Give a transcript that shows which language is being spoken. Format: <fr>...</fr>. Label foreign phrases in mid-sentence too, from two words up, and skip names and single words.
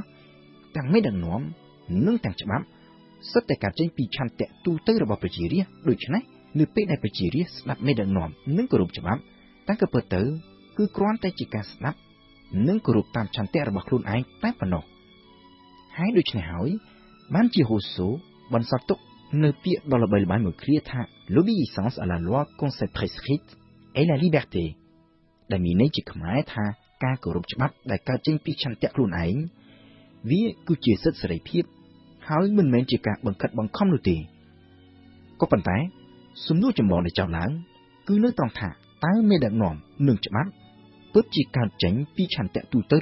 <km>ទាំងមេដឹកនាំនិងទាំងច្បាប់សុទ្ធតែកើតចេញពីឆន្ទៈទូទៅរបស់ប្រជារាស្ត្រដូច្នេះនៅពេលដែលប្រជារាស្ត្រស្ដាប់មេដឹកនាំនិងគោរពច្បាប់តែក៏ពិតទៅគឺគ្រាន់តែជាការស្ដាប់និងគោរពតាមឆន្ទៈរបស់ខ្លួនឯងតែប៉ុណ្ណោះហើយដូច្នេះហើយបានជា Rousseau បន្ស ល់ទុកនៅពាក្យដ៏ល្បីល្បាញមួយឃ្លាថា</km> <fr>l'obéissance à la loi qu'on s'est prescrite et la liberté</fr> <km>ដែលមានន័យជាខ្មែរថាការគោរពច្បាប់ដែលកើតចេញពីឆន្ទៈខ្លួនឯងវាគឺជាសិទ្ធិសេរីភាពហើយមិនមែនជា ការបង្ខិតបង្ខំនោះទេក៏ប៉ុន្តែសំណួរចម្បងដែលចោទឡើងគឺនៅត្រង់ថាតើមេដឹកនាំនិងច្បាប់ពិតជាកើតចេញពីឆន្ទៈទូទៅ</km>